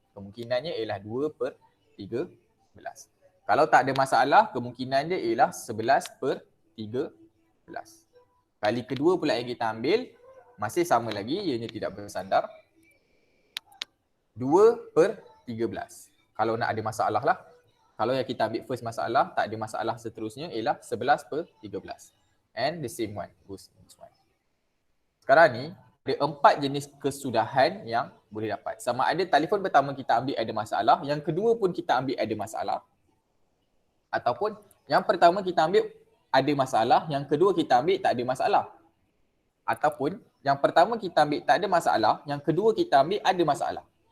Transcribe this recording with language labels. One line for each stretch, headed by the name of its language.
Malay: Kemungkinannya ialah 2/13. Kalau tak ada masalah, kemungkinan dia ialah 11/13. Kali kedua pula yang kita ambil masih sama lagi, ianya tidak bersandar. 2/13. Kalau nak ada masalah lah. Kalau yang kita ambil first masalah, tak ada masalah seterusnya ialah 11/13.
English: And the same one goes this one.
Malay: Sekarang ni, ada 4 jenis kesudahan yang boleh dapat. Sama ada telefon pertama kita ambil ada masalah, yang kedua pun kita ambil ada masalah. Ataupun yang pertama kita ambil ada masalah, yang kedua kita ambil tak ada masalah. Ataupun yang pertama kita ambil tak ada masalah, yang kedua kita ambil ada masalah.